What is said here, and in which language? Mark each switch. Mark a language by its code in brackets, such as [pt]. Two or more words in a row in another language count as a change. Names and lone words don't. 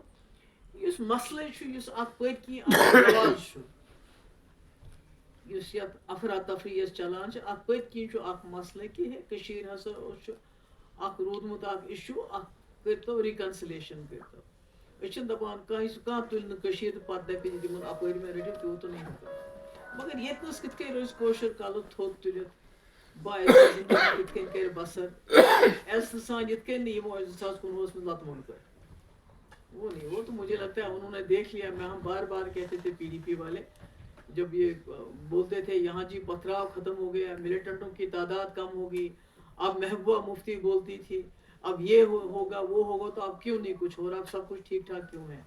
[ks] یُس مسلہٕ چھُ، یُس اَتھ پٔتۍ کِنۍ اکھ رواج چھُ، یُس یتھ افراتفری یۄس چلان چھِ، اَتھ پٔتۍ کِنۍ چھُ اکھ مسلہٕ کہ کٔشیٖر ہسا چھُ اکھ روٗدمُت اکھ اِشوٗ، اکھ کٔرۍتو رِکنسِلیشن کٔرۍتو. أسۍ چھِنہٕ دپان کانٛہہ تُلہِ نہٕ کٔشیٖر تہٕ پتہٕ دپہِ نہٕ تِمن اپٲرۍ مےٚ رٔٹِو تیوٗت نہٕ ہٮ۪کو. مگر ییٚتنس کِتھ کٔنۍ روزِ کٲشُر کلہٕ تھوٚد تُلِتھ، باعزت زندگی کِتھ کٔنۍ کرِ بسر عزتہٕ سان، یِتھ کٔنۍ نہٕ یِمو 2019 منٛز لتہٕ مۄنڈ کٔر. [ur] وہ نہیں، وہ تو مجھے لگتا ہے انہوں نے دیکھ لیا. میں ہم بار بار کہتے تھے پی ڈی پی والے، جب یہ بولتے تھے یہاں جی پتھراؤ ختم ہو گیا، ملیٹنٹوں کی تعداد کم ہوگی، اب محبوبہ مفتی بولتی تھی اب یہ ہوگا وہ ہوگا، تو اب کیوں نہیں کچھ ہو رہا، اب سب کچھ ٹھیک ٹھاک کیوں ہے.